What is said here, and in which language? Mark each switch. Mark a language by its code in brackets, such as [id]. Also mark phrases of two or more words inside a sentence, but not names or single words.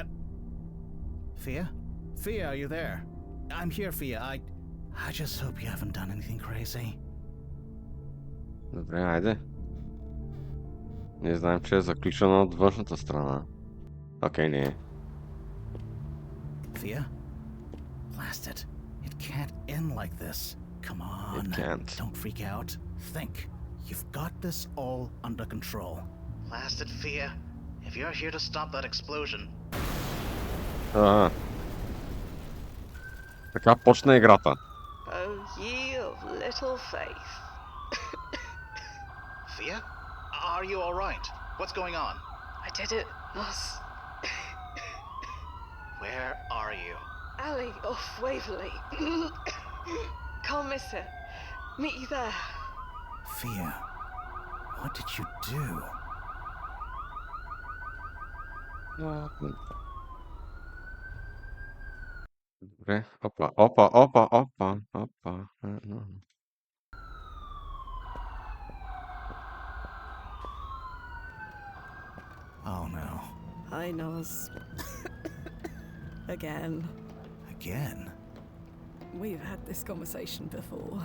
[en] Fia? Fia, are you there? I'm here, Fia. I just hope you haven't done anything crazy. [bg] Добре, айде. Ние знаем, че е заключена от външната страна. Окей, не е. [en] Fia? Blast it. It can't end like this. Come on. It can't. Don't freak out. Think. You've got this all under control. Blast it, Fia. If you're here to stop that explosion, [bg] Ага. Така почна играта. [en] Oh, ye of little faith. Fia? Are you alright? What's going on? I did it, Moss. Where are you? Alley off Waverley. Can't miss it. Meet you there. Fia, what did you do? [bg] Добре. Опа, опа, опа, опа, опа. [en] Oh no. Hi, Nos. Again. Again? We've had this conversation before.